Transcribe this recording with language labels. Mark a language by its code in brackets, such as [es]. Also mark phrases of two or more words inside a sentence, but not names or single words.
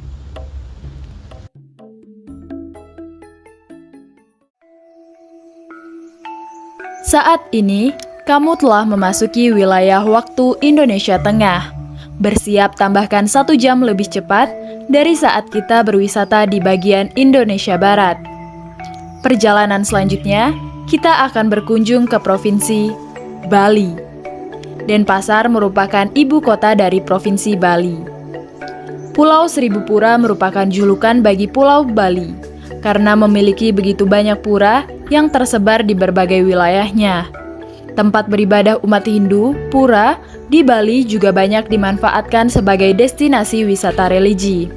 [id] Saat ini, kamu telah memasuki wilayah waktu Indonesia Tengah. Bersiap tambahkan 1 jam lebih cepat dari saat kita berwisata di bagian Indonesia Barat. Perjalanan selanjutnya, kita akan berkunjung ke Provinsi Bali. Denpasar merupakan ibu kota dari Provinsi Bali. Pulau Seribu Pura merupakan julukan bagi Pulau Bali, karena memiliki begitu banyak pura yang tersebar di berbagai wilayahnya. Tempat beribadah umat Hindu, pura, di Bali juga banyak dimanfaatkan sebagai destinasi wisata religi.